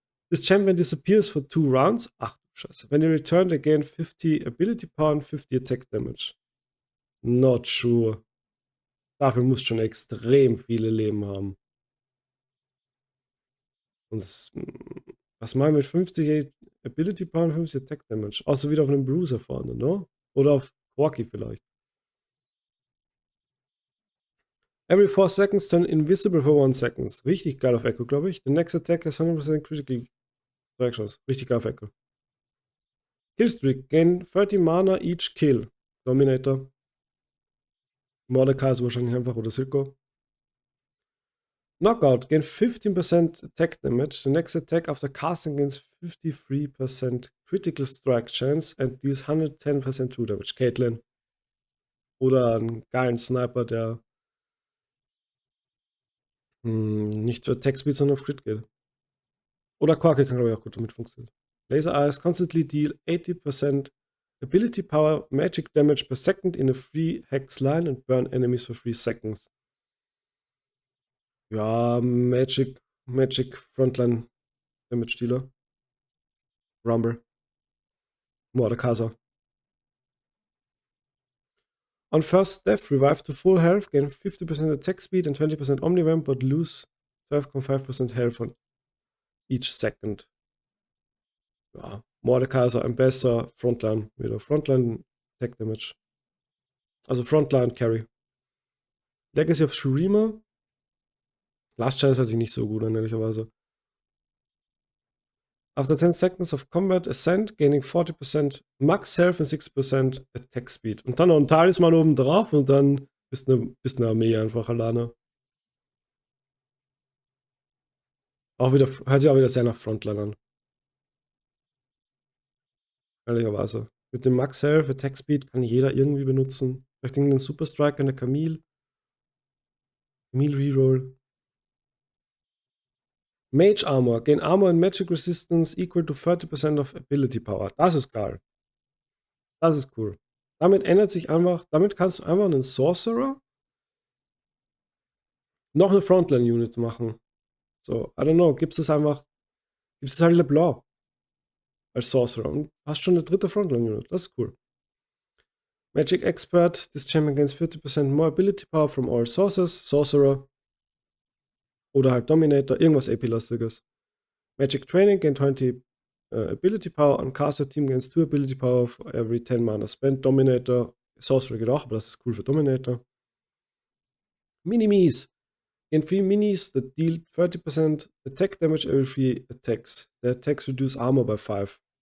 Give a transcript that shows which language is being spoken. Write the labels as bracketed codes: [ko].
[en] This champion disappears for 2 rounds. [de] Ach du Scheiße. [en] When you return, they gain 50 ability power and 50 attack damage. Not sure. [de] Dafür musst du schon extrem viele Leben haben. Und was machen wir mit 50 ability power und 50 attack damage? Außer wieder auf einen Bruiser vorne, ne? Oder auf Corky vielleicht. [en] Every 4 seconds turn invisible for 1 second. [de] Richtig geil auf Echo, glaube ich. [en] The next attack has 100% critical strike chance. [de] Richtig geil auf Echo. [en] Killstreak. Gain 30 Mana each kill. Dominator. [de] Mordecai ist wahrscheinlich einfach oder Silco. [en] Knockout. Gain 15% attack damage. The next attack after casting gains 53% critical strike chance and deals 110% true damage. Caitlyn. [de] Oder einen geilen Sniper, der nicht für Attack Speed, sondern auf Crit geht. Oder Corky kann, glaube ich, auch gut damit funktionieren. [en] Laser Eyes constantly deal 80% ability power magic damage per second in a free hex line and burn enemies for 3 seconds. [de] Ja, Magic Frontline Damage Dealer. Rumble. Mordekaiser. [en] On first death, revive to full health, gain 50% attack speed and 20% omnivamp, but lose 12.5% health on each second. [de] Ja, Mordekaiser ein besser Frontline, wieder Frontline Attack Damage. Also Frontline Carry. Legacy of Shurima. Last Chance hört sich nicht so gut an, ehrlicherweise. [en] After 10 seconds of combat, ascend, gaining 40% max health and 6% attack speed. [de] Und dann noch ein Talisman oben drauf und dann bist eine Armee einfach alleine. Auch wieder, hört sich auch wieder sehr nach Frontline an. Ehrlicherweise. Mit dem Max Health, Attack Speed kann jeder irgendwie benutzen. Vielleicht den Super Strike an der Camille. Camille Reroll. [en] Mage Armor. Gain Armor and Magic Resistance equal to 30% of Ability Power. [de] Das ist geil. Das ist cool. Damit kannst du einfach einen Sorcerer noch eine Frontline-Unit machen. [en] So, I don't know, [de] gibt es halt LeBlanc als Sorcerer und hast schon eine dritte Frontline-Unit. Das ist cool. Magic Expert. [en] This champion gains 40% more ability power from all sources. [de] Sorcerer. Oder halt Dominator. Irgendwas AP-lastiges. Magic Training. [en] Gain 20 ability power. On caster team gains 2 ability power for every 10 mana spent. Dominator. [de] Sorcerer geht auch, aber das ist cool für Dominator. [en] Minimies. Gain 3 minis that deal 30% attack damage every 3 attacks. The attacks reduce armor by 5.